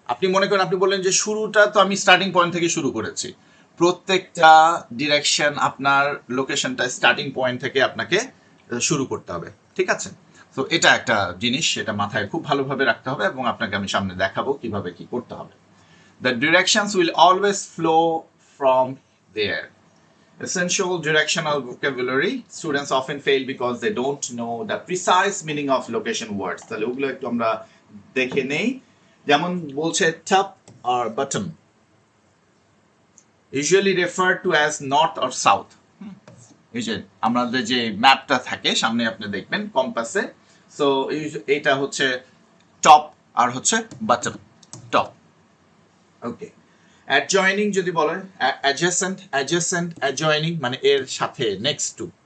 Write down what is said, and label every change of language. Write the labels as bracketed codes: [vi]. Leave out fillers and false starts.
[bn] আপনি মনে করেন আপনি বললেন যে শুরুটা তো আমি স্টার্টিং পয়েন্ট থেকে শুরু করেছি, প্রত্যেকটা ডিরেকশন আপনার লোকেশনটা স্টার্টিং পয়েন্ট থেকে আপনাকে শুরু করতে হবে, ঠিক আছে? তো এটা একটা জিনিস, সেটা মাথায় খুব ভালোভাবে রাখতে হবে এবং আপনাকে আমি সামনে দেখাবো কিভাবে কি করতে হবে। [en] The directions will always flow from there. Essential directional vocabulary. Students often fail because they don't know the precise meaning of location words. [bn] তাহলে ওগুলো একটু আমরা দেখে নেই। যেমন বলছে [en] top or bottom, usually referred to as north or south. [bn] এই যে আমাদের যে ম্যাপটা থাকে সামনে আপনি দেখবেন কম্পাসে, সো এটা হচ্ছে টপ আর হচ্ছে বটম, টপ। ওকে, অ্যাডজয়নিং যদি বলেন অ্যাডজেসেন্ট, অ্যাডজয়নিং মানে এর সাথে, নেক্সট টু।